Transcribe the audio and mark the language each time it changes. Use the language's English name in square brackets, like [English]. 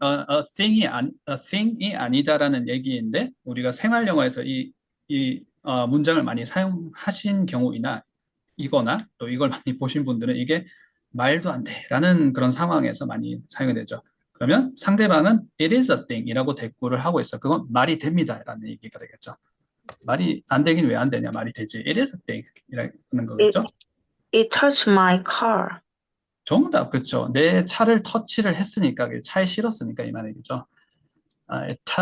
[Korean] A thing 이 아니다라는 얘기인데 우리가 생활 영어에서 이 문장을 많이 사용하신 경우이나 이거나 또 이걸 많이 보신 분들은 이게 말도 안 돼라는 그런 상황에서 많이 사용이 되죠. 그러면 상대방은 it is a thing 이라고 대꾸를 하고 있어. 그건 말이 됩니다라는 얘기가 되겠죠. 말이 안 되긴 왜 안 되냐? 말이 되지. [English] It is a thing이라는 거겠죠. It touched my car. [Korean] 정답, 그렇죠. 내 차를 터치를 했으니까 차에 실었으니까 이 말이죠. It